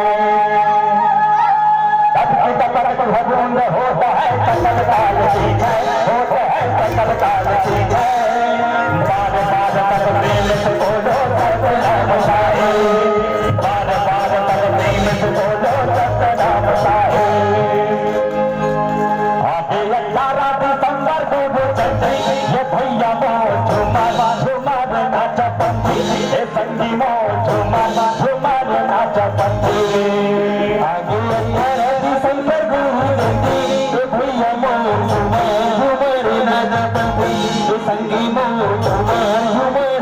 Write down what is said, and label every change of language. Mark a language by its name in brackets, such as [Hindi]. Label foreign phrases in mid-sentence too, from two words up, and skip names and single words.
[Chhattisgarhi] भगवान होता है सकल काल ठीक है होता है सकल काल ठीक है बार बार तक प्रेम से बोलो सतनाम साहे बार बार तक प्रेम से बोलो सतनाम साहे आगे 18 दिसंबर को चलते ये भैया मोर झुमार नाच पंथी ये संगी मोर झुमार नाच पंथी आगे 18 दिसंबर संगी मोर झूमर